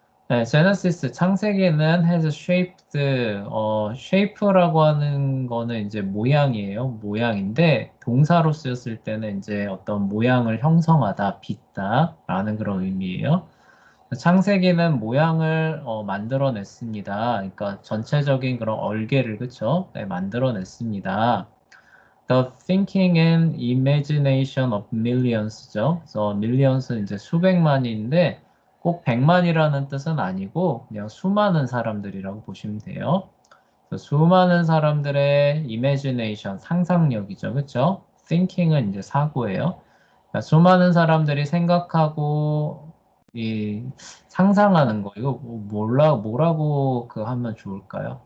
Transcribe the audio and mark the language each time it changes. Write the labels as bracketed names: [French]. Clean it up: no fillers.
[Korean] 네, 제네시스 창세기는 [English] has shaped, [Korean] shape라고 하는 거는 이제 모양이에요. 모양인데 동사로 쓰였을 때는 이제 어떤 모양을 형성하다, 빚다라는 그런 의미예요. 창세기는 모양을 만들어냈습니다. 그러니까 전체적인 그런 얼개를 그쵸? 네, 만들어냈습니다. [English] The thinking and imagination of millions죠. [Korean] 그래서 millions는 이제 수백만인데 꼭 백만이라는 뜻은 아니고 그냥 수많은 사람들이라고 보시면 돼요. 그래서 수많은 사람들의 imagination, 상상력이죠. 그쵸? thinking은 이제 사고예요. 그러니까 수많은 사람들이 생각하고 이 상상하는 거 이거 뭐라고 그 하면 좋을까요?